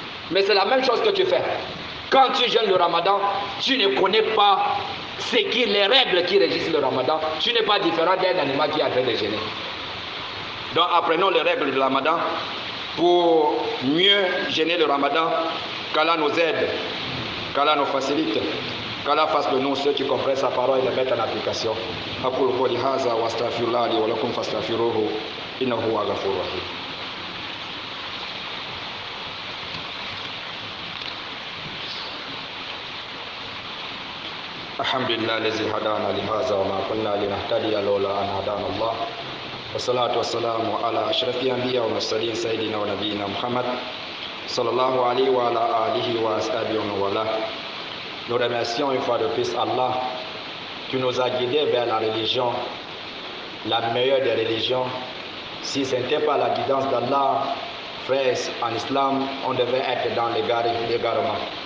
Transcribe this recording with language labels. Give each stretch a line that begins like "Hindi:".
French: Mais c'est la même chose que tu fais. Quand tu jeûnes le Ramadan, tu ne connais pas les règles qui régissent le Ramadan. Tu n'es pas différent d'un animal qui est en train de jeûner. Donc apprenons les règles du Ramadan pour mieux jeûner le Ramadan. Qu'Allah nous aide, qu'Allah nous facilite. Qu'Allah fasse de nous ceux qui comprennent sa parole et les mettent en application.
Arabic: أقول قولي هذا وأستغفر الله لي ولكم فاستغفروه إنه هو الغفور الرحيم. الحمد لله الذي هدانا لهذا وما كنا لنهتدي لولا أن هدانا الله والصلاة والسلام على أشرف الأنبياء والمرسلين سيدنا ونبينا محمد sallallahu alayhi wa alihi wa ashabihi wa wala.
French: Nous remercions une fois de plus Allah qui nous a guidés vers la religion, la meilleure des religions. Si ce n'était pas la guidance d'Allah, frères, en islam, on devait être dans l'égarement.